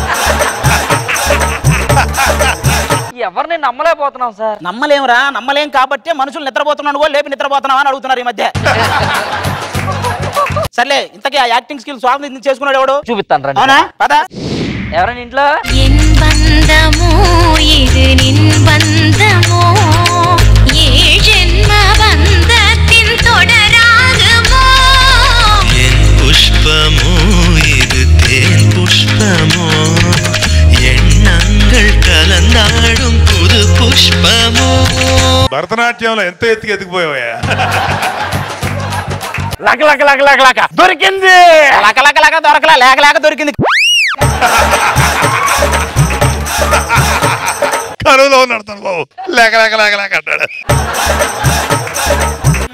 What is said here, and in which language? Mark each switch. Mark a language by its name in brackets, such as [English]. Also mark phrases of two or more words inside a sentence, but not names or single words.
[Telugu] ఎవరిని నమ్మలేకపోతున్నాం సార్. నమ్మలేమురా, నమ్మలేం కాబట్టి మనుషులు నిద్రపోతున్నాను కూడా లేపి నిద్రపోతున్నావా అని అడుగుతున్నారు ఈ మధ్య. సర్లే, ఇంతకీ ఆ [English] acting skill [Telugu] స్వామి చేసుకున్నాడు ఎవడు? చూపిస్తాను రండి. అవునా, పద. ఎవరైనా ఇంట్లో [Tamil] புஷ்பமோ இது தேன் புஷ்பமோ எண்ணங்கள் கலந்தாடும் புது புஷ்பமோ. [Telugu] భరతనాట్యంలో ఎంత ఎత్తుకెదిగిపోయావా? లక లక లక లక లక దొరికింది. లక లక లక దొరకలా, లేక లేక దొరికింది. కరువులో ఉన్నాడు తను బాబు, లేక లేక లేక లేక అంటాడు.